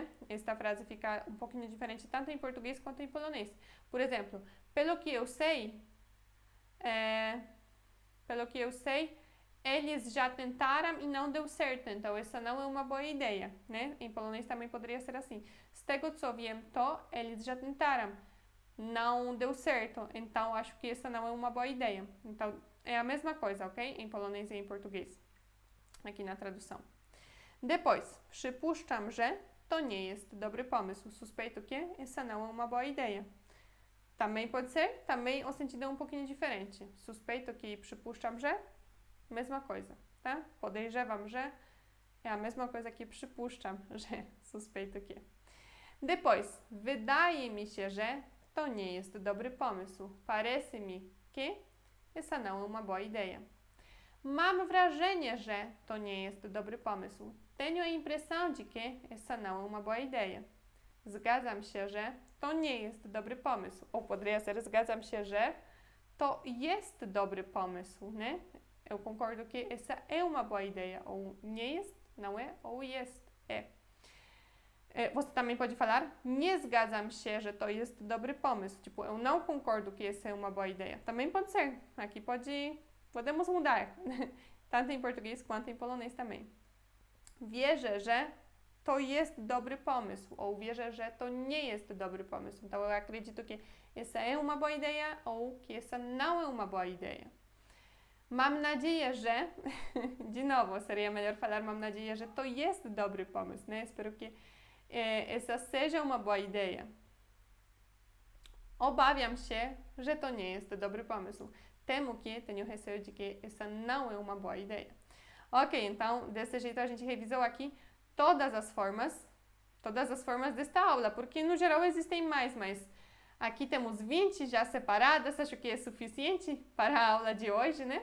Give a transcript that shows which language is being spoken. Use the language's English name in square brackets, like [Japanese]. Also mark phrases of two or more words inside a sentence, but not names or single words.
[Portuguese] Esta frase fica um pouquinho diferente tanto em português quanto em polonês. Por exemplo, pelo que eu sei, eles já tentaram e não deu certo, então essa não é uma boa ideia, né? Em polonês também poderia ser assim. [Polish] Z tego co wiem, to [Portuguese] eles já tentaram, não deu certo, então acho que essa não é uma boa ideia. Então é a mesma coisa, ok? Em polonês e em português, aqui na tradução. Depois, [Polish] przypuszczam, że to nie jest dobry pomysł. [Portuguese] Suspeito que essa não é uma boa ideia. Também pode ser, também o sentido é um pouquinho diferente. Suspeito que [Polish] przypuszczam, że [Portuguese] mesma coisa, tá? [Polish] Podejrzewam, że [Portuguese] é a mesma coisa que [Polish] przypuszczam, że [Portuguese] suspeito que. Depois, [Polish] wydaje mi się, że to nie jest dobry pomysł. [Portuguese] Parece mi que essa não é uma boa ideia. [Polish] Mam wrażenie, że to nie jest dobry pomysł. [Portuguese] Tenho a impressão de que essa não é uma boa ideia. [Polish] Zgadzam się, że to nie jest dobry pomysł. [Portuguese] Ou poderia ser [Polish] zgadzam się, że to jest dobry pomysł, [Portuguese] né? Eu concordo que essa é uma boa ideia. [Polish] Ou nie jest, [Portuguese] não é, ou jest, é. Você também pode falar, [Polish] nie zgadzam się, że to jest dobry pomysł. [Portuguese] Tipo, eu não concordo que essa é uma boa ideia. Também pode ser. Aqui podemos mudar. Tanto em português quanto em polonês também. [Polish] Wierzę, że to jest dobry pomysł. Ou wierzę, że to nie jest dobry pomysł. [Portuguese] Então, eu acredito que essa é uma boa ideia ou que essa não é uma boa ideia. [Polish] Mam nadzieję, że... [Portuguese] De novo, seria melhor falar [Polish] mam nadzieję, że to jest dobry pomysł, [Portuguese] né? Espero que essa seja uma boa ideia. [Polish] Obawiam się, że to nie jest dobry pomysł. [Portuguese] Temo que, tenho receio de que essa não é uma boa ideia. Ok, então, desse jeito a gente revisou aqui todas as formas desta aula, porque no geral existem mais, mas aqui temos 20 já separadas, acho que é suficiente para a aula de hoje, né?